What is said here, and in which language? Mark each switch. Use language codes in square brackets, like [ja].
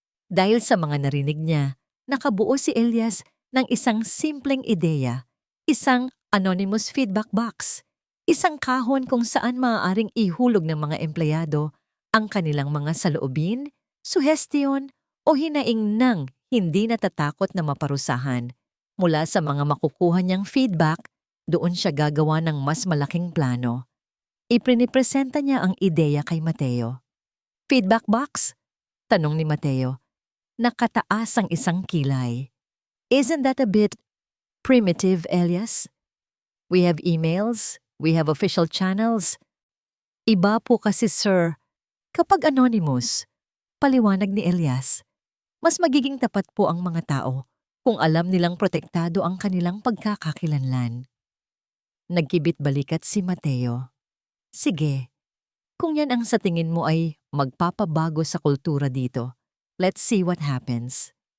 [tl] Dahil sa mga narinig niya, nakabuo si Elias ng isang simpleng ideya, isang anonymous feedback box, isang kahon kung saan maaaring ihulog ng mga empleyado ang kanilang mga saloobin, suhestiyon o hinaing ng hindi natatakot na maparusahan. Mula sa mga makukuha niyang feedback, doon siya gagawa ng mas malaking plano. Iprinipresenta niya ang ideya kay Mateo. Feedback box? Tanong ni Mateo. Nakataas ang isang kilay. [en] Isn't that a bit primitive, Elias? We have emails, we have official channels. [tl] Iba po kasi, sir, kapag anonymous, paliwanag ni Elias, mas magiging tapat po ang mga tao kung alam nilang protektado ang kanilang pagkakakilanlan. Nagkibit balikat si Mateo. Sige, kung yan ang sa tingin mo ay magpapabago sa kultura dito, [en] let's see what happens.